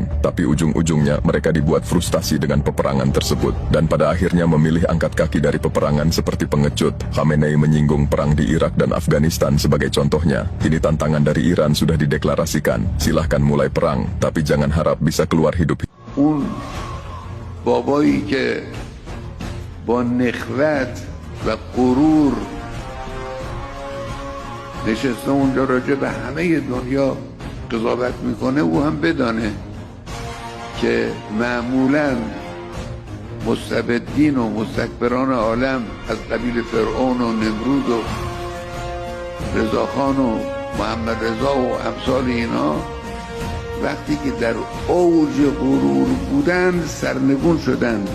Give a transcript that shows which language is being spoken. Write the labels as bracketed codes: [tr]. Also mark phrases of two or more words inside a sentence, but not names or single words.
[id] Tapi ujung-ujungnya mereka dibuat frustasi dengan peperangan tersebut, dan pada akhirnya memilih angkat kaki dari peperangan seperti pengecut. Khamenei menyinggung perang di Irak dan Afghanistan sebagai contohnya. Kini tantangan dari Iran sudah dideklarasikan, silahkan mulai perang, tapi jangan harap bisa keluar hidup. [fa] اون بابایی که با نخوت و غرور نشسته اونجا راجع به همه دنیا قضاوت میکنه، او هم بدانه که معمولا مستبدین و مستکبران عالم از قبیل فرعون و نمرود و رضاخان و محمد رضا و امثال اینا وقتی که در اوج غرور بودند سرنگون شدند.